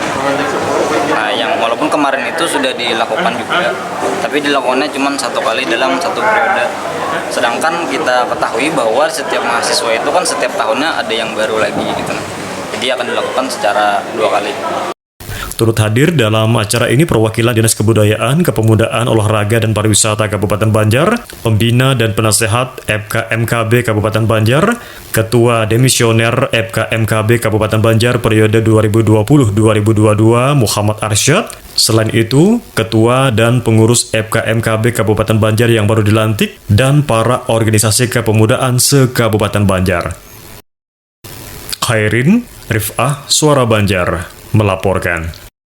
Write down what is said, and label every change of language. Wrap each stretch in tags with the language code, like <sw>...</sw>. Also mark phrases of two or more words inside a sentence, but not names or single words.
<id>Nah, yang walaupun kemarin itu sudah dilakukan juga, tapi dilakukannya cuma 1 kali dalam 1 periode. Sedangkan kita ketahui bahwa setiap mahasiswa itu kan setiap tahunnya ada yang baru lagi gitu. Jadi akan dilakukan secara 2 kali. Turut hadir dalam acara ini perwakilan Dinas Kebudayaan, Kepemudaan, Olahraga, dan Pariwisata Kabupaten Banjar, pembina dan penasehat FKMKB Kabupaten Banjar, Ketua Demisioner FKMKB Kabupaten Banjar periode 2020-2022 Muhammad Arsyad. Selain itu, Ketua dan pengurus FKMKB Kabupaten Banjar yang baru dilantik, dan para organisasi kepemudaan se-Kabupaten Banjar. Khairin Rif'ah, Suara Banjar, melaporkan.</id>